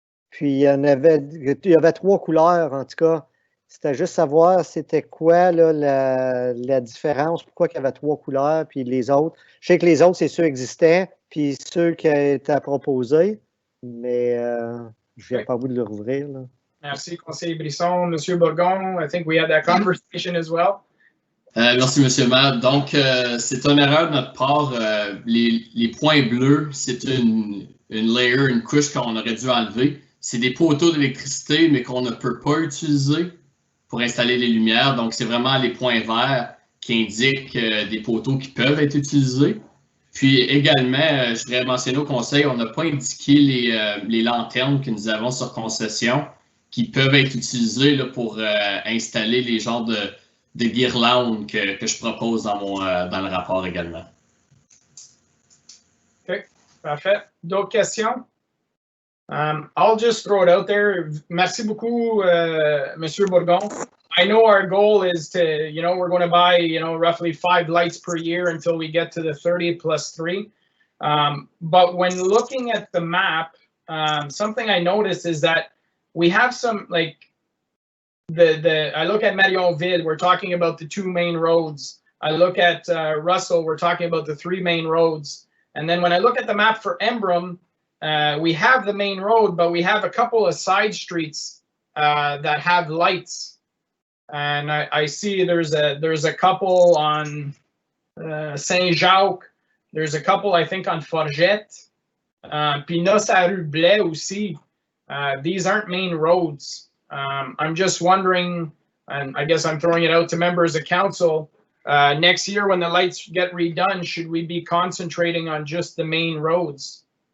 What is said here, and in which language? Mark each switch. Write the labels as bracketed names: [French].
[French] Puis il y avait 3 couleurs en tout cas. C'était juste savoir c'était quoi là, la différence, pourquoi il y avait 3 couleurs, puis les autres. Je sais que les autres, c'est ceux qui existaient, puis ceux qui étaient proposés, mais je viens pas à bout de le rouvrir. Là. Merci, conseiller Brisson. [English] Monsieur Bourgon, I think we had that conversation as well. [French] Merci, Monsieur le maire. Donc, c'est une erreur de notre part. Les points bleus, c'est une layer, une couche qu'on aurait dû enlever. C'est des poteaux d'électricité, mais qu'on ne peut pas utiliser pour installer les lumières. Donc, c'est vraiment les points verts qui indiquent des poteaux qui peuvent être utilisés. Puis également, je voudrais mentionner au conseil, on n'a pas indiqué les lanternes que nous avons sur concession qui peuvent être utilisées là, pour installer les genres de guirlandes que je propose dans le rapport également. OK, parfait. D'autres questions? [English] I'll just throw it out there. [French] Merci beaucoup, Monsieur Bourgon. [English] I know our goal is to, we're going to buy, roughly 5 lights per year until we get to the 30 plus 3. But when looking at the map, something I noticed is that we have some, like, I look at Marionville, we're talking about the 2 main roads. I look at Russell, we're talking about the 3 main roads. And then when I look at the map for Embrun, we have the main road, but we have a couple of side streets that have lights. And I see there's a couple on Saint-Jacques. There's a couple, I think, on Forgette. [French] Puis Noce à Rue Blais aussi. [English] These aren't main roads. I'm just wondering, and I guess I'm throwing it out to members of council, next year when the lights get redone, should we be concentrating on just the main roads?